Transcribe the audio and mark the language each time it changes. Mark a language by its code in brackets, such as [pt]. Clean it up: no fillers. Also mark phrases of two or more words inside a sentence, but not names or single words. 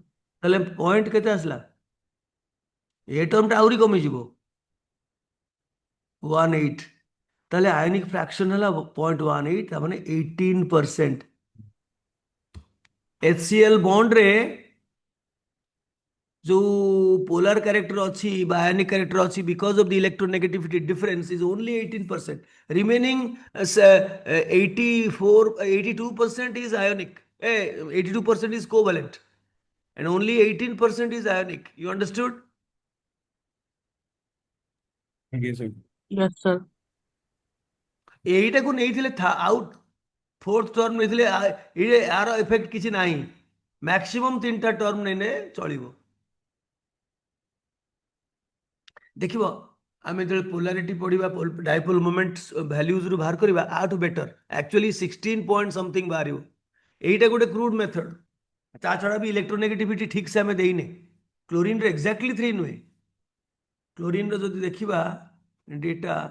[or] ତାହେଲେ ପଏଣ୍ଟ କେତେ ଆସିଲା ଏ ଟର୍ମଟା ଆହୁରି କମିଯିବ 1.8 ତାହେଲେ [en] ionic fraction [or] ହେଲା 0.18 ତା ମାନେ 18% HCl ବଣ୍ଡରେ ଯୋଉ [en] polar character [or] ଅଛି ବା [en] ionic character [or] ଅଛି [en] because of the electronegativity difference is only 18%. Remaining 82% is ionic. 82% is covalent and only 18% is ionic. You understood? [or] ଆଜ୍ଞା ସାର୍ [en] yes sir [or] ଏଇଟାକୁ ନେଇଥିଲେ [en] out fourth term [or] ନେଇଥିଲେ ଆର ଏଫେକ୍ଟ କିଛି ନାହିଁ ମ୍ୟାକ୍ସିମମ୍ 3ଟା ଟର୍ମ ନେଲେ ଚଳିବ ଦେଖିବ ଆମେ ଯେତେବେଳେ ପୋଲାରିଟି ପଢିବା [en] dipole moment values [or] ବାହାର କରିବା ଆଠୁ [en] better actually [or] 16 [en] point something [or] ବାହାରିବ ଏଇଟା ଗୋଟେ [en] crude method [or] ତା ଛଡ଼ା ବି ଇଲେକ୍ଟ୍ରୋନେଗେଟିଭିଟି ଠିକ୍ ସେ ଆମେ ଦେଇନେ କ୍ଲୋରିନ୍ର ଏକ୍ଜାକ୍ଟଲି 3 ନୁହେଁ କ୍ଲୋରିନ୍ର ଯଦି ଦେଖିବା ଡେଟା